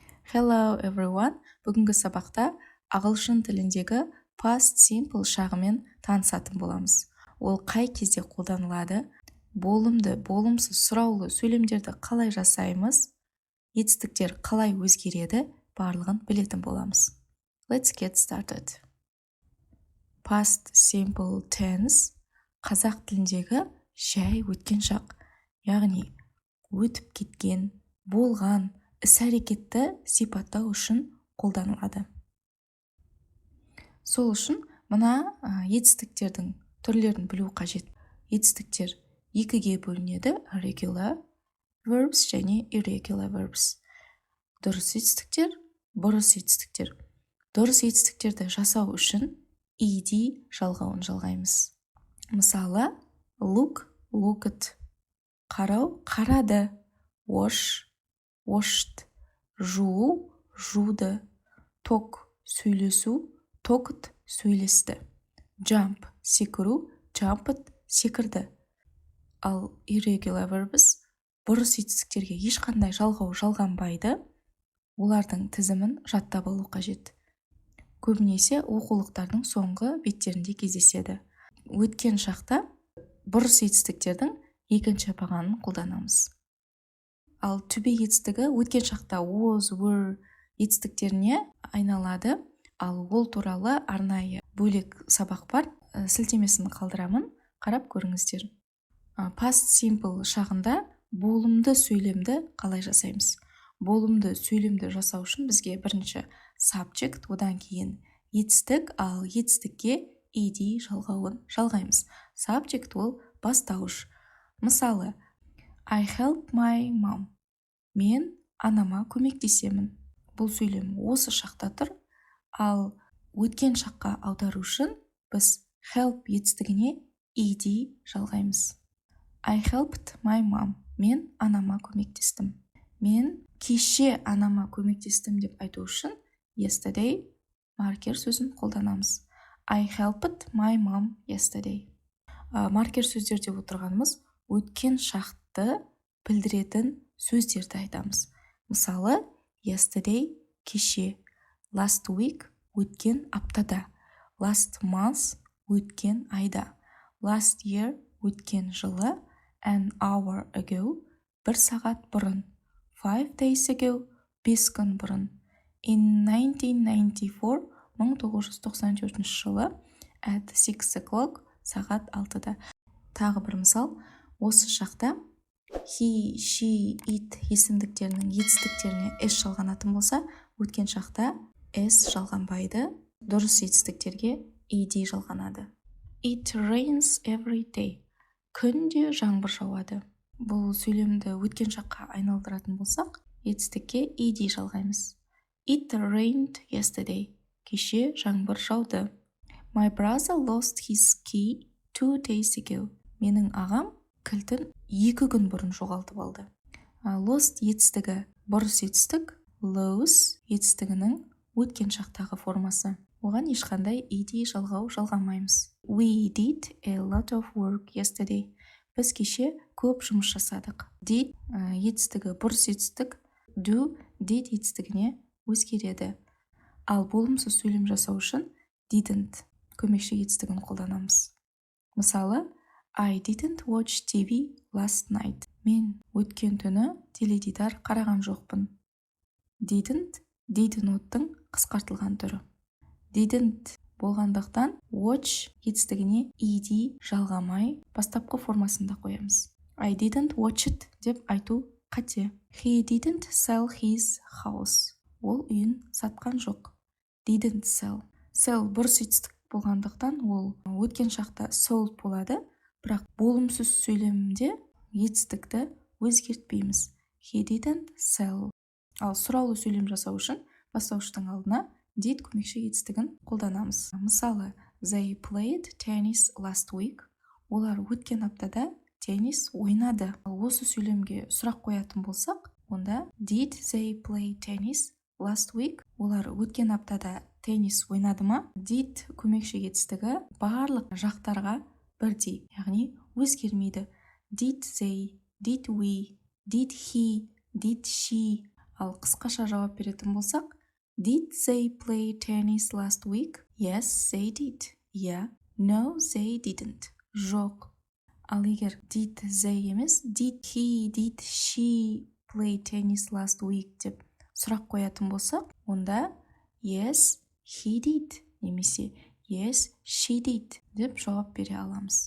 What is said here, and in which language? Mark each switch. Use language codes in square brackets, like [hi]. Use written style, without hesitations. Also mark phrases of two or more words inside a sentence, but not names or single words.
[en] Hello everyone. [kk] Бүгінгі сабақта ағылшын тіліндегі [en] past simple [kk] шағымен танысатын боламыз. Ол қай кезде қолданылады? Болымды, болымсыз, сұраулы сөйлемдерді қалай жасаймыз? Етістіктер қалай өзгереді? Барлығын білетін боламыз. [en] Let's get started. Past simple tense [kk] қазақ тіліндегі жай өткен шақ, яғни өтіп кеткен, болған іс-әрекетті сипаттау үшін қолданылады. Сол үшін мына етістіктердің түрлерін білу қажет. Етістіктер екіге бөлінеді: [en] regular verbs [kk] және [en] irregular verbs. [kk] Дұрыс етістіктер, бұрыс етістіктер. Дұрыс етістіктерді жасау үшін ed жалғауын жалғаймыз. Мысалы, [en] look, looked, [kk] қарау, қарады, [en] wash, washed, [kk] жуу, жуды, talk, сөйлесу, talked, сөйлесті, jump, секіру, jumped, секірді. Ал [en] irregular verbs [kk] бұрыс етістіктерге ешқандай жалғау жалғанбайды, олардың тізімін жаттап алу қажет. Көбінесе оқулықтардың соңғы беттерінде кездеседі. Өткен шақта бұрыс етістіктердің екінші бағанын қолданамыз. Ал [en] to be [kk] етістігі өткен шақта [en] was, were [kk] етістіктеріне айналады. Ал ол туралы арнайы бөлек сабақ бар, сілтемесін қалдырамын, қарап көріңіздер. [en] Past simple [kk] шағында болымды сөйлемді қалай жасаймыз? Болымды сөйлемді жасау үшін бізге бірінші subject, одан кейін етістік, ал етістікке ed жалғауын жалғаймыз. Subject ол бастауыш. Мысалы, [en] I help my mom. [kk] Мен анама көмектесемін. Бұл сөйлем осы шақта тұр, ал өткен шаққа аудару үшін біз help етістігіне ed жалғаймыз. [en] I helped my mom. [kk] Мен анама көмектестім. Мен кеше анама көмектестім деп айту үшін yesterday маркер сөзін қолданамыз. [en] I helped my mom yesterday. [kk] Маркер сөздер деп отырғанымыз өткен шақты білдіретін сөздерді айтамыз. Мысалы, yesterday кеше, [en] last week [kk] өткен аптада, [en] last month [kk] өткен айда, [en] last year [kk] өткен жылы, [en] an hour ago [kk] бір сағат бұрын, [en] 5 days ago [kk] 5 күн бұрын, in 1994 1994 жылы, [en] at 6 o'clock [kk] сағат 6-да. Тағы бір мысал, осы шақта [en] he, she, it [kk] есімдіктерінің етістіктеріне s жалғанатын болса, өткен шақта s жалғанбайды, дұрыс етістіктерге ed жалғанады. [en] It rains every day. [kk] Күнде жаңбыр жауады. Бұл сөйлемді өткен шаққа айналдыратын болсақ, етістікке ed жалғаймыз. [en] It rained yesterday. [kk] Кеше жаңбыр жауды. [en] My brother lost his key 2 days ago. [kk] Менің ағам кілтін 2 күн бұрын жоғалтып алды. Lost етістігі бұрыс етістік, lose етістігінің өткен шақтағы формасы. Оған ешқандай ed жалғау жалғамаймыз. [en] We did a lot of work yesterday. [kk] Біз кеше көп жұмыс жасадық. Did етістігі бұрыс етістік, [en] do did [kk] етістігіне өзгереді. Ал болымсыз сөйлем жасау үшін didn't көмекші етістігін қолданамыз. Мысалы, [en] I didn't watch TV last night. [kk] Мен өткен түні теледидар қараған жоқпын. Didn't ноттың қысқартылған түрі. Didn't болғандықтан watch етістігіне ed жалғамай бастапқы формасында қоямыз. [en] I didn't watch it [kk] деп айту қате. [en] He didn't sell his house. [kk] Ол үйін сатқан жоқ. [en] Didn't sell. [kk] Sell бұрыс етістік болғандықтан ол өткен шақта sold болады, бірақ болымсыз сөйлемде етістікті өзгертпейміз. [en] He didn't sell. [kk] Ал сұраулы сөйлем жасау үшін бастауыштың алдына did көмекші етістігін қолданамыз. Мысалы, [en] they played tennis last week. [kk] Олар өткен аптада теннис ойнады. Осы сөйлемге сұрақ қоятын болсақ, онда [en] did they play tennis last week? [kk] Олар өткен аптада теннис ойнады ма? Did көмекші етістігі барлық жақтарға бірдей, яғни өзгермейді. [en] Did they, did we, did he, did she. [kk] Ал қысқаша жауап беретін болсақ, [en] Did they play tennis last week? Yes, they did. Yeah. No, they didn't. [kk] Жоқ. Ал егер [en] did they [kk] емес, [en] did he, did she play tennis last week [kk] деп сұрақ қоятын болсақ, онда [en] yes, he did [kk] немесе [en] yes, she did [kk] деп жауап бере аламыз.